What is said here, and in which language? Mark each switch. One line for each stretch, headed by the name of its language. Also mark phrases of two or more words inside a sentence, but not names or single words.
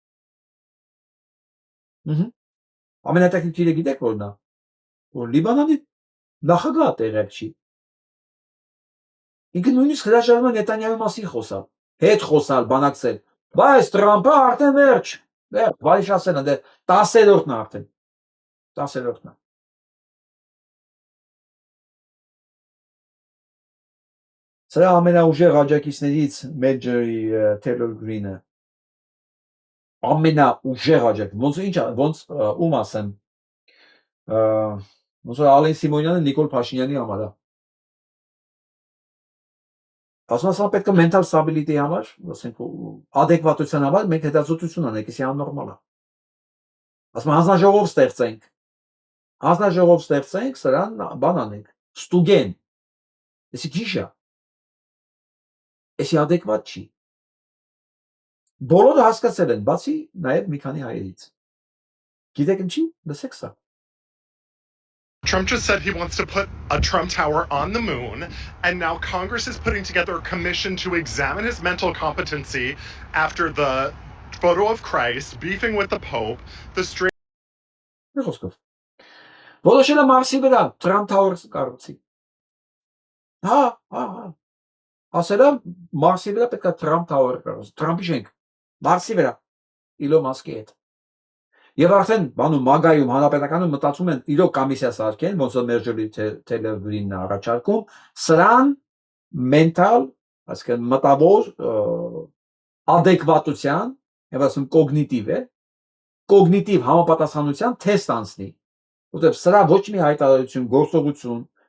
Armenian: Ամենատեխնիկը գիտեք որն է, որ Լիբանանի նախագահը տեղյակ չի։ Ինքը նույնիսկ հրաժարվում է Նետանյահուի մասին խոսալ, հետ խոսալ, բանակցել, բայց Տրամփը արդեն վերջ, բարիշ ասել է, 10-րդն է արդեն, 10-րդն է։ Սրա ամենաուժեղ աջակիցներից Մեջորի Թեյլոր Գրինը, ամենաուժեղ աջակից, ոնց ում ասեմ, ոնց որ Ալեն Սիմոնյանը Նիկոլ Փաշինյանի համար է։ Ասում ասա պետք է
English: mental stability
Armenian: համար, ասենք adekvatության համար մենք հետազոտություն անենք, իսկ աննորմալ է։ Ասում հանձնաժողով ստեղծենք, սրան բան անենք, ստուգեն։ Էսի քիչ է։ Էսի adekvat չի։ Բոլորը հասկացել են, բացի նաև մի քանի հայերից։ Գիտեք ինչի՞, լսեք սա։
English: Trump just said he wants to put a Trump Tower on the moon, and now Congress is putting together a commission to examine his mental competency after the photo of Christ, beefing with the Pope, the strange...
Armenian: Որոշել է Մարսի վրա Trump Tower կառուցի։ Ասել է Մարսի վրա պետք է Trump Tower կառուցի, Trump-ի շենք, Մարսի վրա, Իլոն Մասկի հետ։ Եվ արդեն բանում մագայում հանրապետականում մտածում են իրոք կոմիսիա սարքեն, ոնց որ Մեջորի Թեյլոր Գրինն առաջարկում, սրան մենտալ, այսինքն մտավոր adekvatության, եւ ասում կոգնիտիվ է, կոգնիտիվ համապատասխանության թեստ անցնի, որտեղ սրա ոչ մի հայտարարություն, գործողություն